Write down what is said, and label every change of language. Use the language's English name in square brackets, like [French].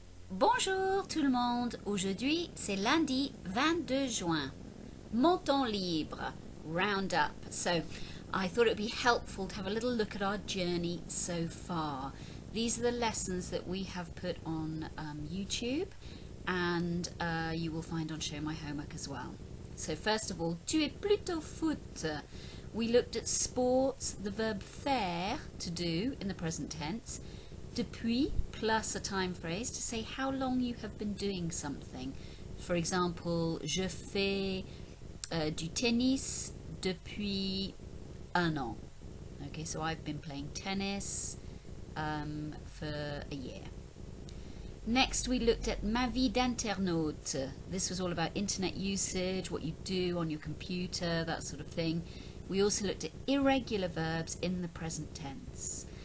[French] Bonjour tout le monde, aujourd'hui c'est lundi 22 juin. Mon temps libre, [English] round up. So I thought it would be helpful to have a little look at our journey so far. These are the lessons that we have put on YouTube and you will find on Show My Homework as well. So first of all, [French] tu es plutôt foot. [English] We looked at sports, the verb faire, to do, in the present tense. Depuis plus a time phrase to say how long you have been doing something. For example, [French] je fais du tennis depuis un an. [English] Okay, so I've been playing tennis for a year. Next we looked at [French] ma vie d'internaute. [English] This was all about internet usage, what you do on your computer, that sort of thing. We also looked at irregular verbs in the present tense.